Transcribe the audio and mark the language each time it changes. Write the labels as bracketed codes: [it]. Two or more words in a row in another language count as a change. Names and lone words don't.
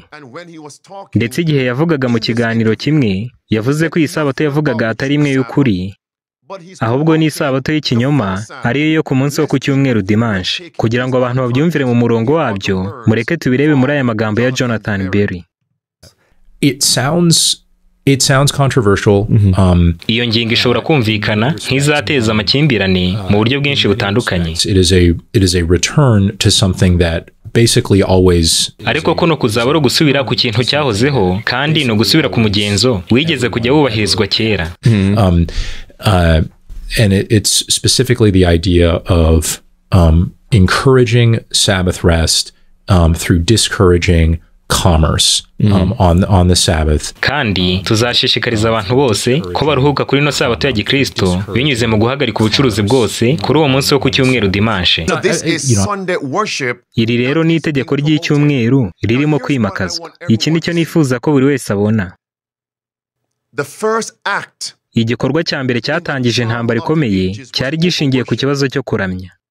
[rw] Ndetse igihe yavugaga mu kiganiro kimwe yavuze ko iyi sabato yavugaga atari imwe y'ukuri, ahubwo ni isabato y'ikinyoma ariyo yo ku munsi wo ku cyumweru dimanche. Kugira ngo abantu babyumvire mu murongo wabyo, mureke tubirebe muri aya magambo ya Jonathan Berry. [en] It sounds controversial. [rw] Iyo ngingo ishobora kumvikana nk'izateza amakimbirane mu buryo bwinshi butandukanye. [en] It is a return to something that basically always. [rw] Ariko ko no kuzaba ari gusubira ku kintu cyahozeho, kandi no gusubira ku mugenzo wigeze kujya wubahirizwa kera. [en] And it's specifically the idea of encouraging Sabbath rest through discouraging commerce on the Sabbath. [rw] Kandi tuzashishikariza abantu bose ko baruhuka kuri no sabato ya Gikristo binyuze mu guhagarika ubucuruzi bwose kuri uwo munsi wo ku cyumweru dimanche. Iri rero ni itegeko ry'icyumweru ririmo kwimakazwa. Iki nicyo nifuza ko buri wese abona. Igikorwa cya mbere cyatangije intambara ikomeye cyari gishingiye ku kibazo cyo kuramya.